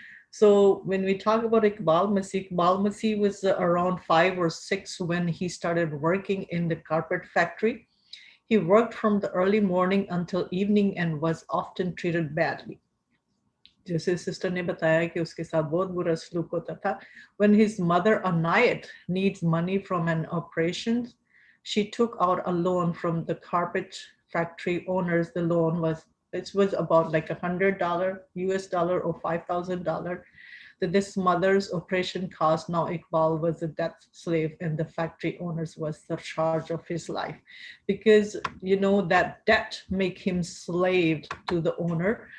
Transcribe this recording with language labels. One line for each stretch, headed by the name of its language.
English: So when we talk about Iqbal Masih was around 5 or 6 when he started working in the carpet factory. He worked from the early morning until evening and was often treated badly.
Hindi: जैसे sister ने बताया कि उसके साथ बहुत बुरा सलूक होता था.
English: When his mother Anayat needs money from an operation, she took out a loan from the carpet factory owners. The loan was about like $100 US dollar or $5,000. That this mother's operation cost. Now Iqbal was a debt slave and the factory owners was the charge of his life, because that debt make him slave to the owner.